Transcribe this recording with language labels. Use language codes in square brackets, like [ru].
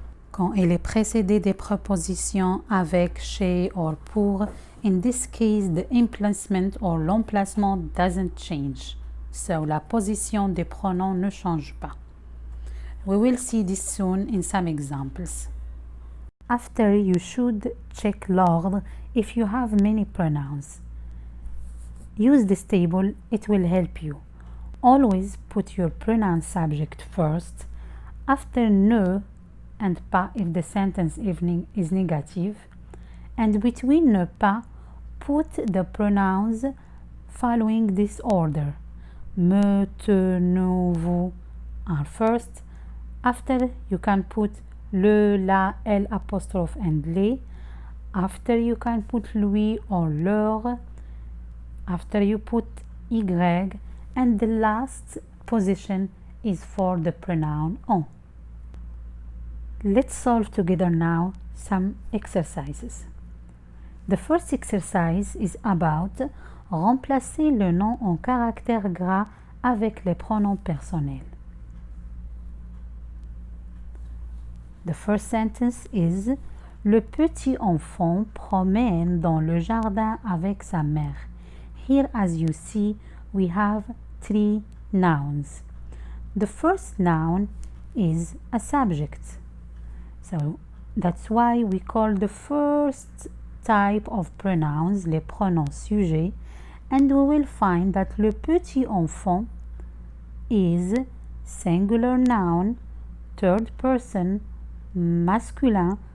[fr] Quand il est précédé des prépositions avec, chez, or pour, in this case the emplacement or l'emplacement doesn't change. So la position des pronoms ne change pas. [en] We will see this soon in some examples. After, you should check l'ordre if you have many pronouns. Use this table, it will help you. Always put your pronoun subject first, after ne and pas if the sentence is negative, and between ne pas, put the pronouns following this order. Me, te, nous, vous are first. After, you can put le, la, elle apostrophe and les. After, you can put lui or leur. After, you put y, and the last position is for the pronoun on. Let's solve together now some exercises. [fr] The first exercise is about remplacer le nom en caractère gras avec les pronoms personnels. The first sentence is Le petit enfant promène dans le jardin avec sa mère. [en] Here, as you see, we have three nouns. The first noun is a subject. So that's why we call the first type of pronouns les pronoms sujets, and we will find that le petit enfant is singular noun, third person, masculin.